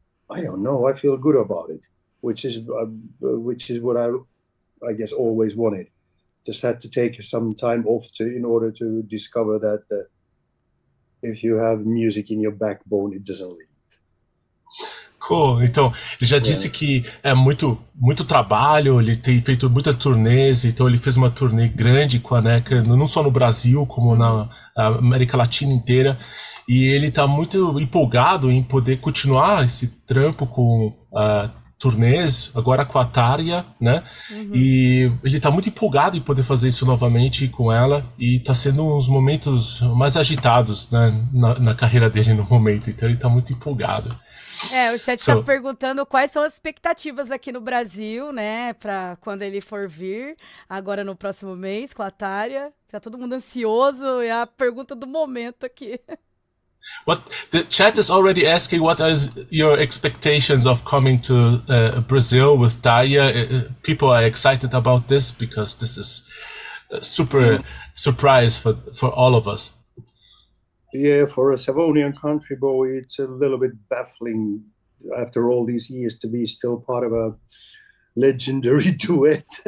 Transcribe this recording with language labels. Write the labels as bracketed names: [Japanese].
[English] I don't know. I feel good about it, which is what I guess always wanted. Just had to take some time off in order to discover that if you have music in your backbone, it doesn't leave. Cool. [Portuguese] Então, ele já disse que é muito trabalho, ele tem feito muita turnês, então ele fez uma turnê grande com a NECA, não só no Brasil, como na América Latina inteira, e ele tá muito empolgado em poder continuar esse trampo com turnês, agora com a Tarja, né? E ele tá muito empolgado em poder fazer isso novamente com ela, e tá sendo uns momentos mais agitados, né, na carreira dele no momento, então ele tá muito empolgado. O chat tá perguntando quais são as expectativas aqui no Brasil, né, pra quando ele for vir, agora no próximo mês, com a Tarja. Tá todo mundo ansioso, é a pergunta do momento aqui. [English] The chat is already asking what are your expectations of coming to Brazil with Tarja. People are excited about this because this is a super surprise for all of us. Yeah, for a Savonian country boy, it's a little bit baffling after all these years to be still part of a legendary duet.